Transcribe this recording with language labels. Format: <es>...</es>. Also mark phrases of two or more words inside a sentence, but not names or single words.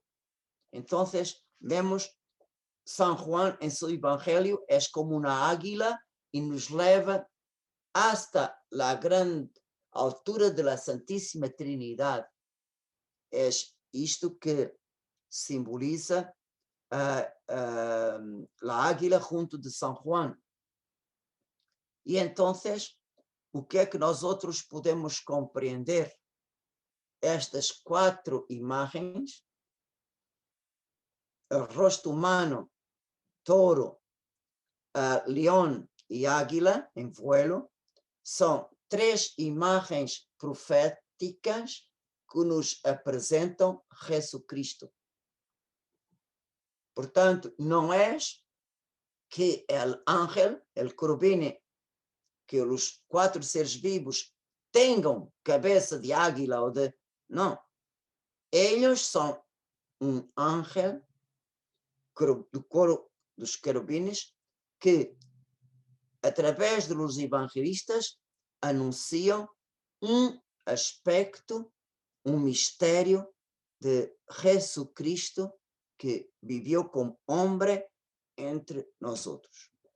<es>Entonces vemos San Juan en su Evangelio es como una águila y nos lleva hasta la gran altura de la Santísima Trinidad. Es esto que simboliza la águila junto de San Juan. Y entonces,</es> <pt>o que é que nós outros podemos compreender? Estas 4 imagens, el rosto humano,</pt> <es>toro, león y águila en vuelo,</es> <pt>são 3 imagens proféticas que nos apresentam Jesucristo. Portanto, não é que</pt> <es>el ángel, el querubín,</es> <pt>que os 4 seres vivos tenham cabeça de águila ou de... Não. Eles são um ángel do coro dos querubines que, através dos evangelistas, anunciam um aspecto, um mistério de Jesucristo que viveu como homem entre nós outros.</pt>